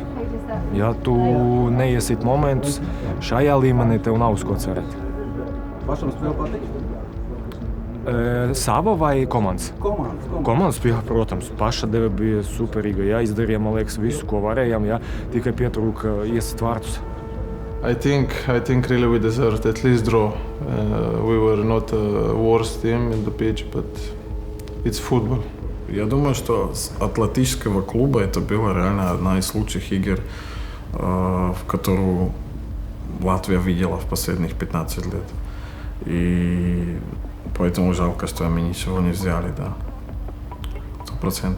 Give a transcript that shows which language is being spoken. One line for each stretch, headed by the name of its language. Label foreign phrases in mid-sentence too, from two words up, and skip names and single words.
Latvian: Ja tu neiesit momentus, šajā līmenī tev nav uz ko cerēt. Pašam spēle patīk? Sava vai komandas? Komandas, jā, protams. Paša deve bija superīga. Jā, izdarījām, man liekas, visu, ko varējām. Jā, tikai pietrūka iesist vārtus.
English: I think really we deserved at least draw. We were not a worst team in the pitch, but it's football.
Russian: Я думаю, что от латышского клуба это была реально одна из лучших игр, в которую Латвия видела в последних 15 лет. И поэтому жалко, что мы ничего не взяли, да. 100%.